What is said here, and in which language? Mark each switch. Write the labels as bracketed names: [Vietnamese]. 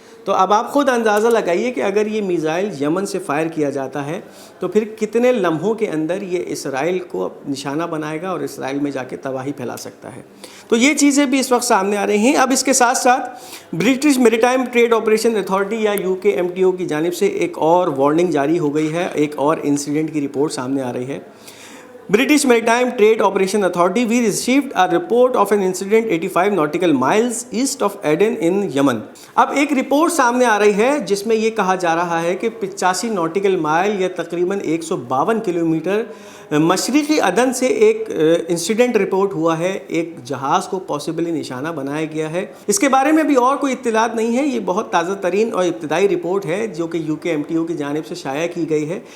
[Urdu] تو اب آپ خود اندازہ لگائیے کہ اگر یہ میزائل یمن سے فائر کیا جاتا ہے تو پھر کتنے لمحوں کے اندر یہ اسرائیل کو نشانہ بنائے گا اور اسرائیل میں جا کے تباہی پھیلا سکتا ہے. تو یہ چیزیں بھی اس وقت سامنے آ رہی ہیں. اب اس کے ساتھ ساتھ British maritime trade operation authority یا UKMTO کی جانب سے ایک اور وارننگ جاری ہو گئی ہے. ایک اور انسیڈنٹ کی رپورٹ سامنے آ رہی ہے. [English] British Maritime Trade Operation Authority, we received a report of an incident 85 nautical miles east of Aden in Yemen. [Urdu] اب ایک رپورٹ سامنے آ رہی ہے جس میں یہ کہا جا رہا ہے کہ 85 ناٹیکل مائل یا تقریباً 152 کلومیٹر مشرقی عدن سے ایک انسیڈنٹ رپورٹ ہوا ہے. ایک جہاز کو پاسبلی نشانہ بنایا گیا ہے. اس کے بارے میں بھی اور کوئی اطلاعات نہیں ہے. یہ بہت تازہ ترین اور ابتدائی رپورٹ ہے جو کہ UKMTO کی جانب سے شائع کی گئی ہے.